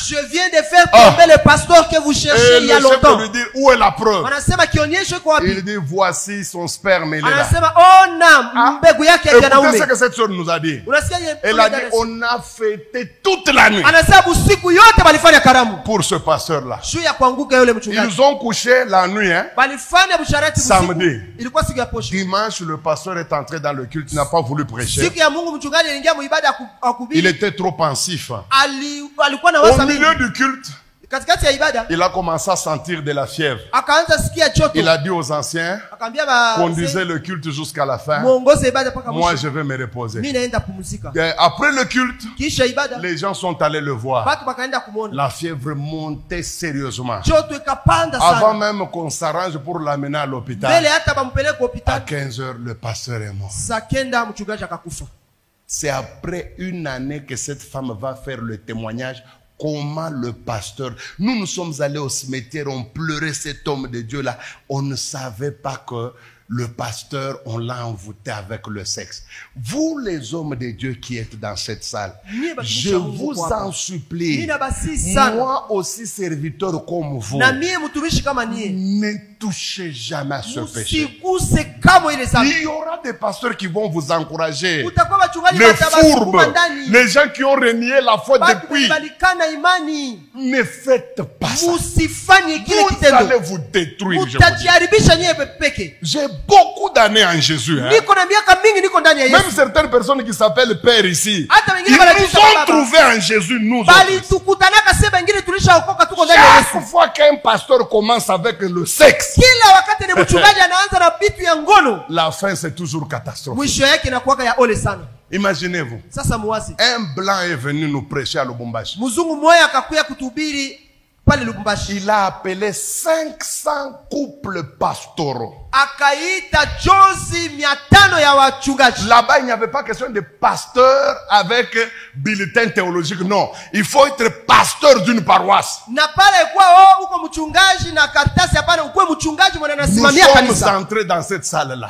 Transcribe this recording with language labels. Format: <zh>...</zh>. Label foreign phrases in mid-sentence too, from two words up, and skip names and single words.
<fr>je viens de faire tomber le pasteur que vous cherchez Et il y le a chef longtemps. lui dit, où est la preuve?</fr> <sw>Wanasema kionyesho iko wapi?</sw> <fr>Il dit, voici son sperme, il est là.</fr> <sw>Anasema ona mbegu yake ya</sw> <fr>Écoutez</fr> <sw>wanaume.</sw> <fr>ce que cette sœur nous a dit.</fr> <sw>Unasikia yeye?</sw> <fr>Elle a dit, on a fêté toute la nuit</fr> <sw>Anasema usiku yote balifanya karamu.</sw> <fr>pour ce pasteur-là.</fr> <sw>Juu ya kuanguka yule mchungaji.</sw> <fr>Ils ont couché la nuit, hein.</fr> <sw>Balifanya busharati usiku.</sw> <fr>Samedi.</fr> <sw>Ilikuwa siku ya posho.</sw> <fr>Dimanche, le pasteur est entré dans le culte, il n'a pas voulu prêcher.</fr> <sw>Siku ya Mungu mchungaji aliingia muibada</sw> <fr>Il</fr> <sw>akubiri.</sw> <fr>était trop pensif.</fr> <sw>Alikuwa na</sw> <fr>Au</fr> <sw>wasa mingi.</sw> <fr>milieu du culte,</fr> <sw>Katikati ya ibada</sw> <fr>il a commencé à sentir de la fièvre.</fr> <sw>akaanza sikia joto.</sw> <fr>Il a dit aux anciens,</fr> <sw>Akaambia ba</sw> <fr>conduisez le culte jusqu'à la fin.</fr> <sw>muongoze ibada mpaka</sw> <fr>Moi,</fr> <sw>mwisho.</sw> <fr>je vais me reposer.</fr> <sw>Mimi naenda pumzika.</sw> <fr>Et après le culte,</fr> <sw>Kisha ibada</sw> <fr>les gens sont allés le voir.</fr> <sw>watu wakaenda kumuona.</sw> <fr>La fièvre montait sérieusement.</fr> <sw>Joto ikapanda</sw> <fr>Avant</fr> <sw>sana.</sw> <fr>même qu'on s'arrange pour l'amener à</fr> <sw>Mbele</sw> <fr>l'hôpital,</fr> <sw>hata bampeleke</sw> <fr>à</fr> <sw>hospitali.</sw> <fr>15 heures, le pasteur est mort.</fr> <sw>Saa kenda mchungaji akakufa.</sw> <fr>C'est après une année que cette femme va faire le témoignage. Comment le pasteur, nous sommes allés au cimetière, on pleurait cet homme de Dieu-là. On ne savait pas que le pasteur, on l'a envoûté avec le sexe. Vous, les hommes de Dieu qui êtes dans cette salle, je vous en supplie, moi aussi serviteur comme vous,</fr> <sw>Na mie mtumishi kama nie.</sw> <fr>ne touchez jamais à ce péché.</fr> <sw>Usiguse kama ile sana.</sw> <fr>Il y aura des pasteurs qui vont vous encourager.</fr> <sw>Utakuwa wachungaji</sw> <fr>Les</fr> <sw>watabasukuma</sw> <fr>fourbes,</fr> <sw>ndani.</sw> <fr>les gens qui ont renié la foi</fr> <sw>Batu</sw> <fr>depuis,</fr> <sw>balikana imani.</sw> <fr>ne faites pas ça.</fr> <sw>Musifanye kile</sw> <fr>Vous allez</fr> <sw>kitendo.</sw> <fr>vous détruire. Je vous dis.</fr> <sw>Mutajiharibisha nyewe peke.</sw> <fr>J'ai beaucoup d'années en Jésus. Hein.</fr> <sw>Niko na miaka mingi niko ndani ya</sw> <fr>Même</fr> <sw>Yesu.</sw> <fr>certaines personnes qui s'appellent Père ici,</fr> <sw>Hata wengine</sw> <fr>ils</fr> <sw>wanajiita</sw> <fr>nous ont</fr> <sw>baba.</sw> <fr>trouvés en Jésus, nous</fr> <sw>Bali</sw> <fr>autres.</fr> <sw>tukutanaka sema wengine tulishaokoka tuko ndani ya</sw> <fr>Chaque</fr> <sw>Yesu.</sw> <fr>fois qu'un pasteur commence avec le sexe,</fr> <sw>Kila wakati ni mchungaji anaanza na vitu ya ngono.</sw> <fr>la fin c'est toujours catastrophique.</fr> <sw>Mwisho yake inakuwa ya ole sana.</sw> <fr>Imaginez-vous,</fr> <sw>Sasa muwazi.</sw> <fr>un blanc est venu nous prêcher à Lubumbashi.</fr> <sw>Mzungu mmoja akakuya kutuhubiri pale Lubumbashi.</sw> <fr>Il a appelé 500 couples pastoraux. Là-bas, il n'y avait pas question de pasteur avec bulletin théologique. Non. Il faut être pasteur d'une paroisse. Nous sommes entrés dans cette salle-là.</fr>